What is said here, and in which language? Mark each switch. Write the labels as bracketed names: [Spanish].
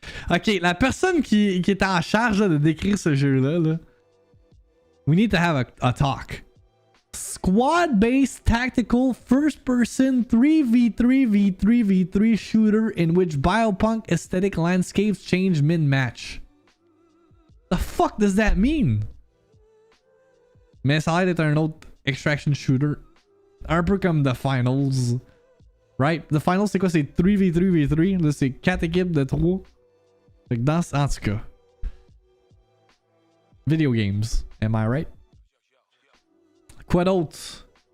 [French] Ok, la personne qui est en charge là, de décrire ce jeu-là, là, [English] we need to have a talk. Squad-based tactical first-person 3v3v3v3 shooter in which biopunk aesthetic landscapes change mid-match. The fuck does that mean? [French] Mais ça a l'air d'être un autre extraction shooter. Un peu comme The Finals. Right? The Finals, c'est quoi? C'est 3v3v3. Là, c'est 4 équipes de 3. Fait que dans... En tout cas. [English] Video games. Am I right? [French] Quoi d'autre?